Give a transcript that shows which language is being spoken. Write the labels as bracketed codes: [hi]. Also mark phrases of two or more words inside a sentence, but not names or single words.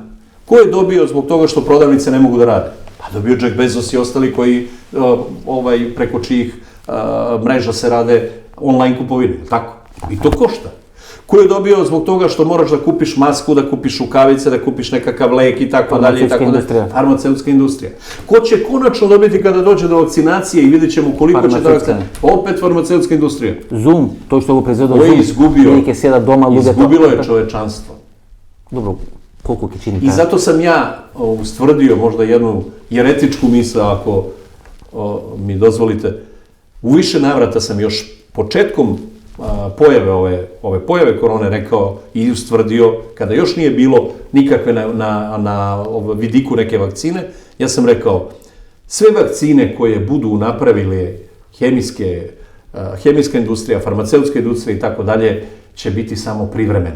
[sr] Ko je dobio zbog toga što prodavnice ne mogu da rade? Pa dobio Jeff Bezos i ostali koji preko čijih mreža se rade online kupovine, tako? I to košta. Ko je dobio zbog toga što moraš da kupiš masku, da kupiš rukavice, da kupiš nekakav lek i tako dalje i tako dalje? Farmaceutska industrija. Ko će konačno dobiti kada dođe do vakcinacije i vidjet ćemo koliko će to vakcinacija? Opet farmaceutska industrija. [mk] Zoom, to što го произведува Кој Zoom, изгубио? ќе седат дома луѓето. [sr] Izgubilo je čovečanstvo. [mk] Добро, колку ќе чини [sr] I zato sam ja ustvrdio možda jednu jeretičku misao, ako mi dozvolite. U više navrata sam još početkom ove pojave korone rekao i ustvrdio, kada još nije bilo nikakve na vidiku neke vakcine, ja sam rekao, sve vakcine koje budu napravile hemijska industrija, farmaceutska industrija i tako dalje, će biti samo privremene.